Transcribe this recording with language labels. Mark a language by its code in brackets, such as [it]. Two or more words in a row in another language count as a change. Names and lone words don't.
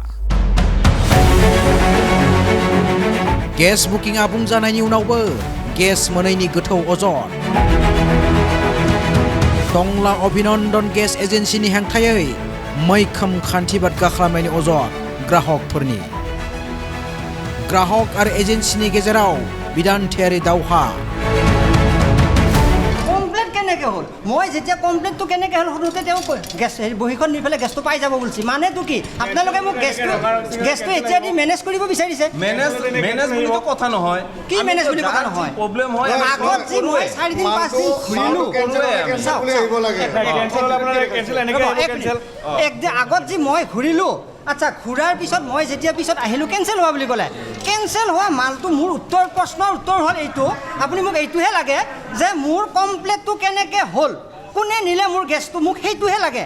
[brx] गेस बुकिं आबुं जानायनि उनावबो गेस मोनैनि गोथौ अजद टंला अभिनन्दन गेस एजेन्सिनि हेंथायै मैखोम खान्थि बादगा खालामनायनि अजद ग्राहकफोरनि ग्राहक आरो एजेन्सिनि गेजेराव बिदान्थायारि दावहा [as] কমপ্লেইন কেনেকৈ হ'ল মই যেতিয়া কমপ্লেইনটো কেনেকৈ হ'ল শুনোতে তেওঁ গেছ বহীখন নি পেলাই গেছটো পাই যাব বুলিছে মানেতো কি আপোনালোকে মোক গেছটো এতিয়া দি মেনেজ কৰিব বিচাৰিছে মেনেজ বুলি কথা নহয় কি মেনেজ বুলি কথা নহয় প্ৰব্লেম হয় আগত যি মই 4 দিন 5 দিন ঘূৰিলো কেনসেল বুলি আহিব লাগে কেনসেল হ'লে আপোনাৰ কেনসেল এনেকৈ কেনসেল একদিন আগত যি মই ঘূৰিলো আচ্ছা ঘূৰাৰ পিছত মই যেতিয়া পিছত আহিলোঁ কেনসেল হোৱা বুলি ক'লে কেনসেল হোৱা মালটো মোৰ প্ৰশ্নৰ উত্তৰ হ'ল এইটো আপুনি মোক এইটোহে লাগে যে মোৰ কমপ্লেইনটো কেনেকৈ হ'ল কোনে নিলে মোৰ গেছটো মোক সেইটোহে লাগে